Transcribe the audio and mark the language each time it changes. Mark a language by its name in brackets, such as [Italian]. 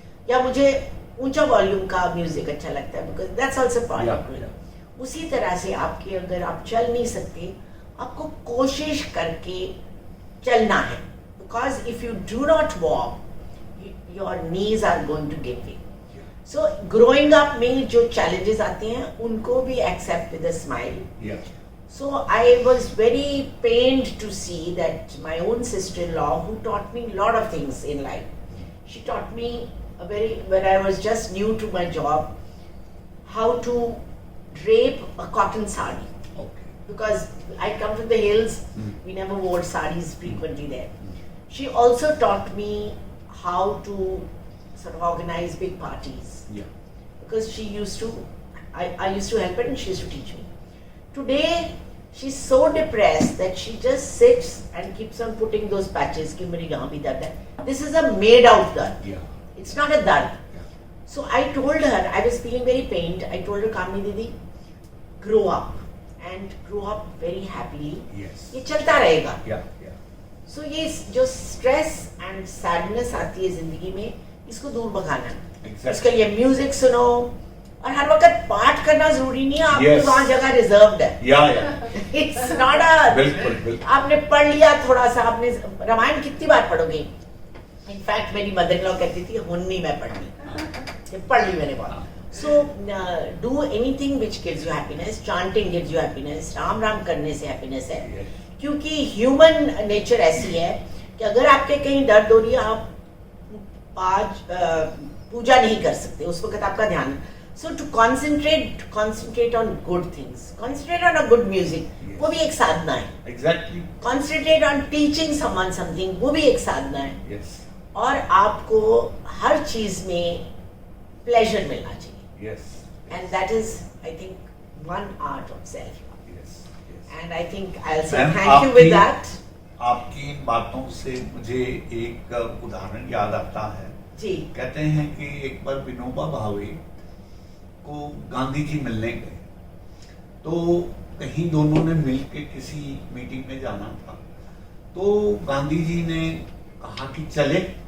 [Hindi] या मुझे ऊंचा वॉल्यूम का म्यूजिक अच्छा लगता है, [English] because that's also part of growing up. [Hindi] उसी तरह से आपके, अगर आप चल नहीं सकते, आपको कोशिश करके चलना है, [English] because if you do not walk, your knees are going to give way. So growing up [Hindi] में जो [English] challenges [Hindi] आते हैं, उनको भी [English] accept with a smile. So I was very pained to see that my own sister-in-law, who taught me a lot of things in life, she taught me when I was just new to my job, how to drape a cotton sari. Because I come from the hills, we never wore saris frequently there. She also taught me how to sort of organize big parties. Because she used to, I used to help her and she used to teach me. Today, she's so depressed that she just sits and keeps on putting those patches. [Hindi] Ki meri yahan bhi dard hai. [English] This is a made out dard. It's not a dard. So I told her, I was feeling very pained. I told her, Kamini Didi, grow up. And grow up very happily. [Hindi] ये चलता रहेगा. So ये जो [English] stress and sadness [Hindi] आती है जिंदगी में, इसको दूर भगाना. इसके लिए म्यूजिक सुनो, और हर वक्त पाठ करना जरूरी नहीं है, आपको वहाँ जगह रिजर्व्ड है. [English] It's not a, बिल्कुल. [Hindi] आपने पढ़ लिया थोड़ा सा, आपने रामायण कितनी बार पढ़ोगे? [English] In fact [Hindi] मेरी मदर-in-law कहती थी, हुन्नी मैं पढ़नी, पढ़ ली मैंने बहुत. [English] So do anything which gives you happiness. Chanting gives you happiness. [Hindi] Ram Ram करने से happiness है. क्योंकि human nature ऐसी है कि अगर आपके कहीं दर्द हो रही है, आप आज पूजा नहीं कर सकते, उस वक्त आपका ध्यान. [English] So to concentrate on good things. Concentrate on a good music. [Hindi] वो भी एक साधना है. Exactly. [English] Concentrate on teaching someone something. [Hindi] वो भी एक साधना है. और आपको हर चीज में pleasure मिलना चाहिए. [English] And that is, I think, one art of self-love. And I think I'll say thank you with that. [Hindi] आपकी इन बातों से मुझे एक उदाहरण याद आता है. जी. कहते हैं कि एक बार विनोबा भावे को गांधी जी मिलने गए, तो कहीं दोनों ने मिलके किसी मीटिंग में जाना था, तो गांधी जी ने कहा कि चले.